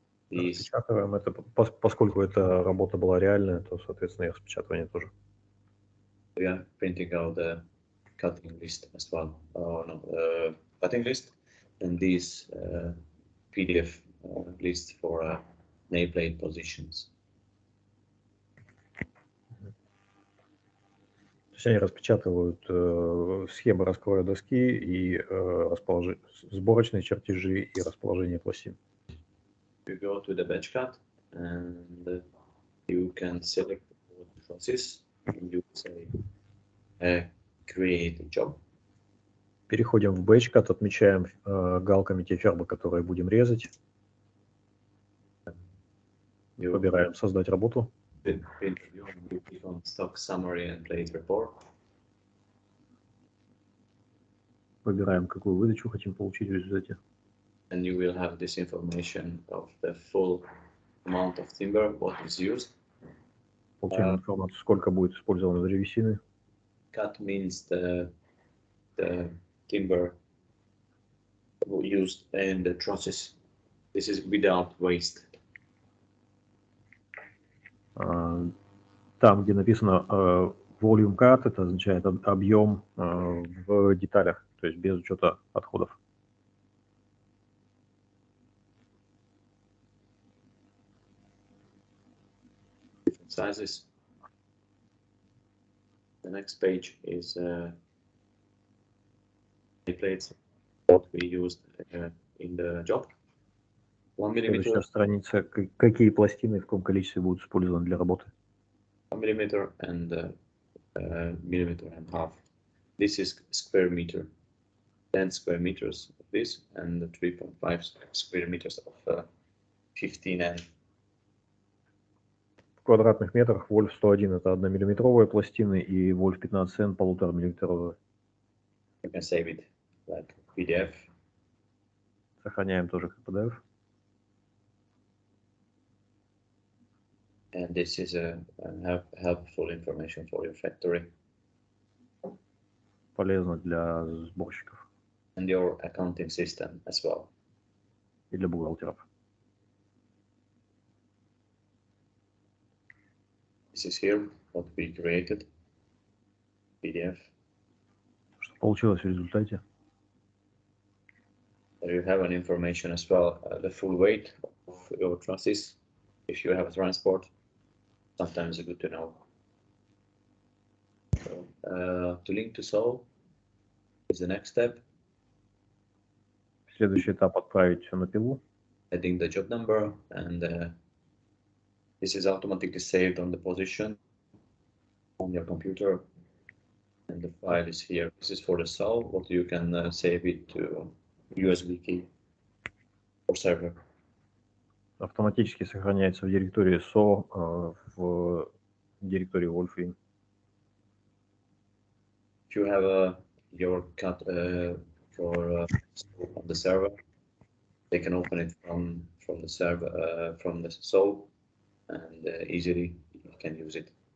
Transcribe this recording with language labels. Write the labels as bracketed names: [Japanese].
[Russian] Распечатываем это, поскольку эта работа была реальная, то, соответственно, и распечатывание тоже. [English] We are printing out the cutting list as well. Cutting list and these PDF lists for nameplate positions. [Russian] То есть они распечатывают схемы раскроя доски и сборочные чертежи и расположение пластин. [English] You go to the batch cut and you can select all the trusses and you say create a job. [Russian] Переходим в batch cut, отмечаем галками те фермы, которые будем резать. Выбираем создать работу. [English] Stock summary and plate report. [Russian] Выбираем, какую выдачу хотим получить в результате. [English] And you will have this information of the full amount of timber, what is used. [Russian] Получаем информацию, сколько будет использовано древесины. [English] Cut means the timber used in the trusses. This is without waste. [Russian] Там, где написано volume cut, это означает объем в деталях, то есть без учета отходов. [English] Different sizes. The next page is plates, what we used in the job. 1 millimeter. [Russian] Следующая страница, какие пластины в каком количестве будут использованы для работы. [English] 1 millimeter and millimeter and half. This is square meter. 10 square meters of this and 3.5 square meters of 15N. [Russian] В квадратных метрах Wolf 101 это 1 миллиметровая пластина и Wolf 15N 1,5 миллиметровая. [English] You can save it like PDF. [Russian] Сохраняем тоже как PDF. [English] And this is a helpful information for your factory. [Russian] Полезно для сборщиков. [English] And your accounting system as well. [Russian] И для бухгалтеров. [English] This is here what we created. PDF. [Russian] Что получилось в результате? [English] There you have an information as well, the full weight of your trusses. If you have a transport, sometimes it's good to know. So, to link to SOL is the next step. [Russian] Следующий этап — отправить все на пилу. [English] Adding the job number and This is automatically saved on the position on your computer, and the file is here. This is for the SO, but you can save it to USB key or server. [Russian] Автоматически сохраняется в директории SO в директории WolfWin. [English] If you have your cut on the server, they can open it from the server from the SO, and easily you can use it.